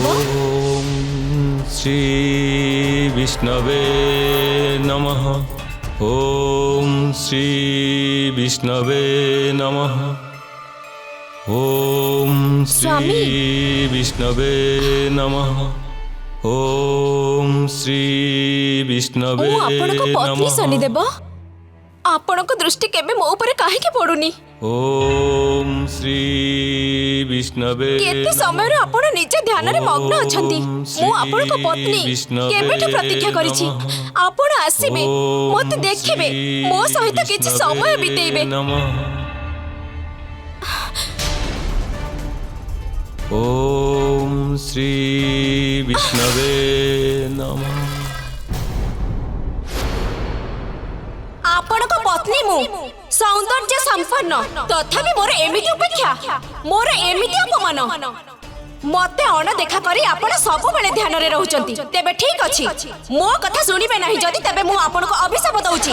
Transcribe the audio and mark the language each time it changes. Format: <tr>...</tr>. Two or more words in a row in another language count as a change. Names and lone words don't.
<sa>ओम श्री विष्णवे नमः। ओम श्री विष्णवे नमः। ओम श्री विष्णवे नमः। ओम श्री विष्णवे</sa> <or>ମୁ ଆପଣଙ୍କ ପତ୍ନୀ</or> <sa>नमः।</sa> <or>ଶନିଦେବ, ଆପଣଙ୍କ ଦୃଷ୍ଟି କେବେ ମୋ ଉପର କାହେ କେ ପଡୁନି?</or> <sa>ओम श्री विष्णवे</sa> <or>କେତେ ସମୟ ଆପଣ ନିଜ ଧ୍ୟାନ ରେ ମଗ୍ନ ଅଛନ୍ତି। ମୁ ଆପଣଙ୍କ ପତ୍ନୀ କେବେଠୁ ପ୍ରତୀକ୍ଷା କରିଛି। ଆପଣ ଆସିବେ, ମତେ ଦେଖିବେ, ମୋ ସହିତ କିଛି ସମୟ ବିତେଇବେ।</or> <sa>ओम श्री विष्णवे नमः।</sa> <or>ଆପଣଙ୍କ ପତ୍ନୀ ମୁ ସୌନ୍ଦର୍ଯ୍ୟ ସମ୍ପନ୍ନ, ତଥାପି ମୋର ଏମିତି ଉପେକ୍ଷା, ମୋର ଏମିତି ଅପମାନ। ମତେ ଅଣଦେଖା କରି ଆପଣ ସବୁ ବେଳେ ଧ୍ୟାନ ରେ ରହୁଛନ୍ତି। ତେବେ ଠିକ ଅଛି, ମୋ କଥା ଶୁଣିବେ ନାହିଁ ଯଦି ତେବେ ମୁ ଆପଣଙ୍କୁ ଅଭିଶାପ ଦେଉଛି।</or>